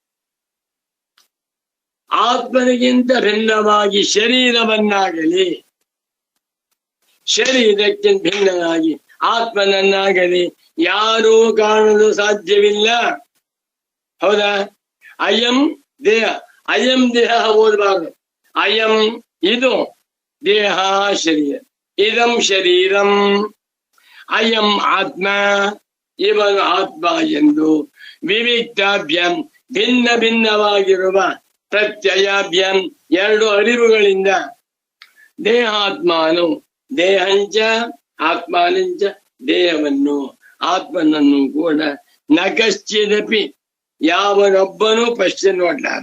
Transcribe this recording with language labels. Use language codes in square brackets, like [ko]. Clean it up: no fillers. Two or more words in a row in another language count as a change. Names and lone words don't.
[kn] ಆತ್ಮನಿಗಿಂತ ಭಿನ್ನವಾಗಿ ಶರೀರವನ್ನಾಗಲಿ, ಶರೀರಕ್ಕಿಂತ ಭಿನ್ನನಾಗಿ ಆತ್ಮನನ್ನಾಗಲಿ ಯಾರೂ ಕಾಣಲು ಸಾಧ್ಯವಿಲ್ಲ. ಹೌದಾ? [sa] ಅಯಂ ದೇಹ, ಅಯಂ ದೇಹ [kn] ಓದಬಾರದು. ಅಯಂ ಇದು ದೇಹ ಶರೀರ, [sa] ಇದಂ ಶರೀರಂ, ಅಯಂ ಆತ್ಮ, [kn] ಇವನು ಆತ್ಮ ಎಂದು ವಿವಿಕ್ತಾಭ್ಯಾಂ ಭಿನ್ನ ಭಿನ್ನವಾಗಿರುವ ಪ್ರತ್ಯಯಾಭ್ಯಾಂ ಎರಡು ಅರಿವುಗಳಿಂದ [sa] ದೇಹಾತ್ಮಾನು ದೇಹಂಚ ಆತ್ಮಾನಂಚ [kn] ದೇಹವನ್ನು ಆತ್ಮನನ್ನು ಕೂಡ ನಕಶ್ಚಿದಪಿ ಯಾವನೊಬ್ಬನೂ ಪಶ್ಯ ನೋಡ್ಲಾರ.